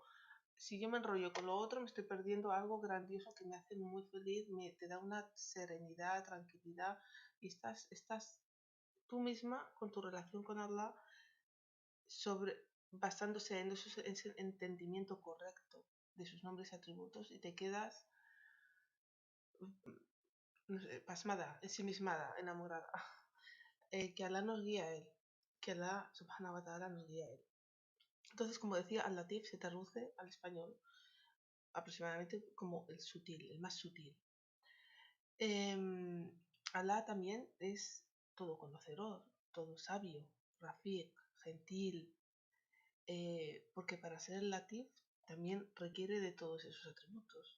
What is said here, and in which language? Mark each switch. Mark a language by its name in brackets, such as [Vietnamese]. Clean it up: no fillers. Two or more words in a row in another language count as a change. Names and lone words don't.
[Spanish] Si yo me enrollo con lo otro, me estoy perdiendo algo grandioso que me hace muy feliz, te da una serenidad, tranquilidad, y estás tú misma con tu relación con Allah basándose en ese entendimiento correcto de sus nombres y atributos, y te quedas no sé, pasmada, ensimismada, enamorada. Que Allah nos guía a él, que Allah [Arabic] سبحانه وتعالى [Spanish] nos guía a él. Entonces, como decía, al-Latif se traduce al español aproximadamente como el sutil, el más sutil. Allah también es todo conocedor, todo sabio, Rafiq, gentil, porque para ser el Latif también requiere de todos esos atributos.